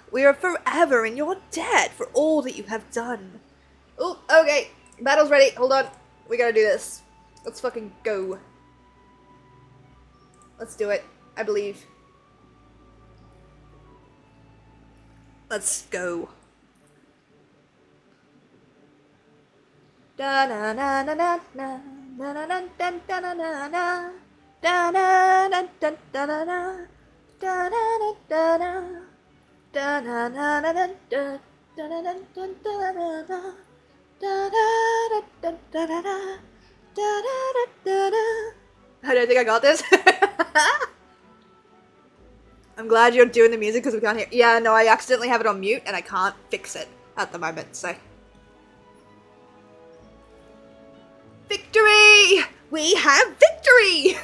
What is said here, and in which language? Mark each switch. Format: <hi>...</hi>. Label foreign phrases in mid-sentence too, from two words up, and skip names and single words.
<en>We are forever in your debt for all that you have done. Oh, okay. Battle's ready. Hold on. We gotta do this. Let's fucking go. Let's do it. I believe. Let's go. Da na na na na na na na na na na na na na da na na da da da da da da da da da na na na na da da da da da da da da da da da da da. How do I think I got this? I'm glad you're doing the music because we can't hear. Yeah, no, I accidentally have it on mute and I can't fix it at the moment, so. Victory! We have victory!</en>